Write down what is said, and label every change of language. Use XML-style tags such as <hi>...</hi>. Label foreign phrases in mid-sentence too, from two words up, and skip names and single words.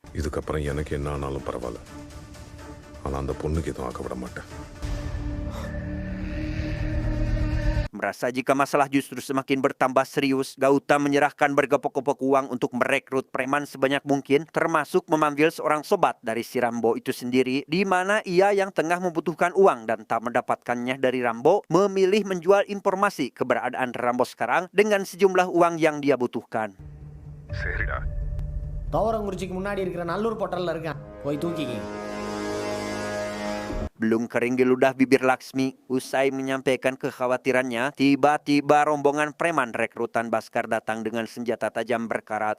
<ta>இதுக்கப்புறம் எனக்கு என்ன ஆனாலும் பரவாயில்ல, ஆனா அந்த பொண்ணுக்கு எதுவும் ஆக்க விட மாட்டேன்.</ta> <id>Merasa jika masalah justru semakin bertambah serius, Gautam menyerahkan bergepok-gepok uang untuk merekrut preman sebanyak mungkin, termasuk memanggil seorang sobat dari si Rambo itu sendiri, di mana ia yang tengah membutuhkan uang dan tak mendapatkannya dari Rambo, memilih menjual informasi keberadaan Rambo sekarang dengan sejumlah uang yang dia butuhkan.</id> <ta>சரிடா. தோரங்குறிச்சிக்கு முன்னாடி இருக்கிற நல்லூர் போட்டல்ல இருக்கான், போய் தூக்கிங்க.</ta> <id>Belum kering di ludah bibir Laksmi, usai menyampaikan kekhawatirannya, tiba-tiba rombongan preman rekrutan Baskar datang dengan senjata tajam berkarat.</id>